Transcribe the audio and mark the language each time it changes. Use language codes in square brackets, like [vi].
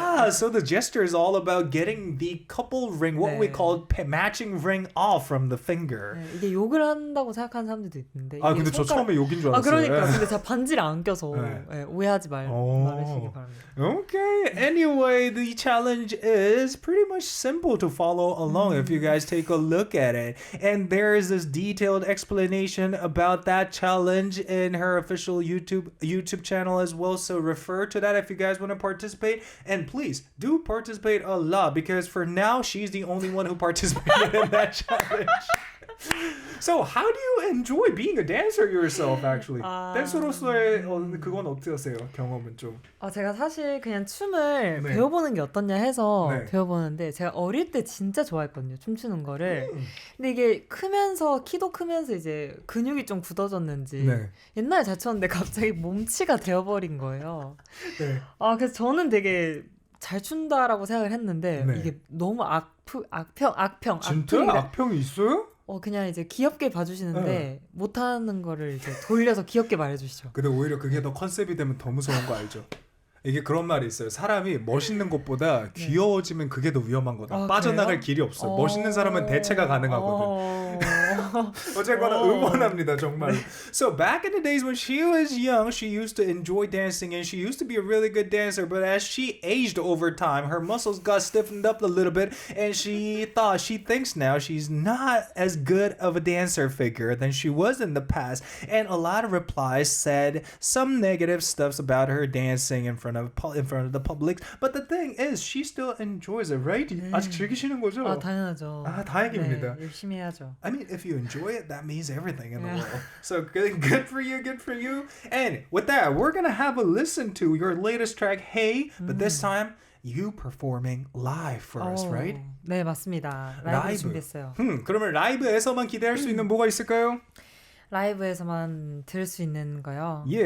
[en] So the gesture is all about getting the couple ring, what we call matching ring off from the finger. [ko] 네, 이게 욕을 한다고 생각하는 사람들도 있는데. 아 근데 저 처음에 욕인 줄 알았어요. 그러니까 근데 제가 반지를 안 껴서 오해하지 말으시기 바랍니다. [en] Okay. Anyway, the challenge is pretty much simple to follow along if you guys take a look at it. And there is this detailed explanation about that challenge in her official YouTube channel as well. So refer to that if you guys want to participate. And please do participate a lot because for now she's the only one who participated in that challenge. So how do you enjoy being a dancer yourself actually? [ko] 댄서로서의 그건 어떠세요? 경험은 좀. 제가 사실 그냥 춤을 배워보는 게 어떻냐 해서 배워보는데 제가 어릴 때 진짜 좋아했거든요. 춤추는 거를. 근데 이게 크면서 키도 크면서 이제 근육이 좀 굳어졌는지 옛날에 잘 췄는데 갑자기 몸치가 되어버린 거예요. 그래서 저는 되게 잘 춘다라고 생각을 했는데 이게 너무 악평. 진짜? 악평이 있어요? 그냥 이제 귀엽게 봐주시는데 못하는 거를 이제 돌려서 귀엽게 말해주시죠. 근데 오히려 그게 더 컨셉이 되면 더 무서운 거 알죠? 이게 그런 말이 있어요. 사람이 멋있는 것보다 귀여워지면 그게 더 위험한 거다. 빠져나갈 길이 없어. 멋있는 사람은 대체가 가능하거든. 어쨌거나 응원합니다 정말. [en] So back in the days when she was young, she used to enjoy dancing and she used to be a really good dancer. But as she aged over time, her muscles got stiffened up a little bit, and she thinks now she's not as good of a dancer figure than she was in the past. And a lot of replies said some negative stuff about her dancing in front of the public. But the thing is, she still enjoys it, right? [ko] 아직 즐기시는 거죠? 당연하죠. 다행입니다. 열심히 해야죠. [en] I mean, if you enjoy it, that means everything in the world. So good for you. And with that, we're gonna have a listen to your latest track, Hey, but this time you performing live for us, right? [ko] 네, 맞습니다. 라이브 준비했어요. 그러면 라이브에서만 기대할 수 있는 뭐가 있을까요? 라이브에서만 들을 수 있는 거요.